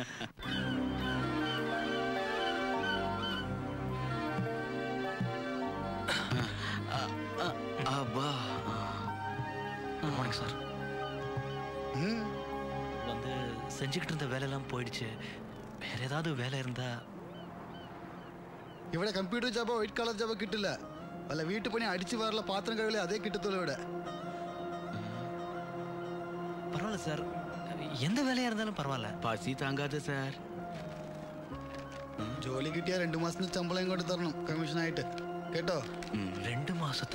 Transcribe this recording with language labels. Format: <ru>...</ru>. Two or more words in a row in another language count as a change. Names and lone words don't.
<en>Abba. Good morning, sir.</en> <ta>வந்து செஞ்சுக்கிட்டு இருந்த வேலையெல்லாம் போயிடுச்சு. வேற ஏதாவது வேலை இருந்தா?</ta> <ml>ഇവിടെ കമ്പ്യൂട്ടർ ജോബോ</ml> <en>white collar</en> <ml>ജോബോ കിട്ടില്ല. വല്ല വീട്ടുപണി അടിച്ചു വാറുള്ള പാത്രം കഴുകലേ അതേ കിട്ടത്തുള്ളൂ ഇവിടെ.</ml> <ta>பரவாயில்ல சார், எந்த வேலையா இருந்தாலும் பரவாயில்ல. பசி தாங்காது சார்.</ta> <ml>ജോലി കിട്ടിയാൽ 2 മാസത്തിന് ശമ്പളം ഇങ്ങോട്ട് തരണം കമ്മീഷനായിട്ട് കേട്ടോ. 2 മാസത്തെ.</ml>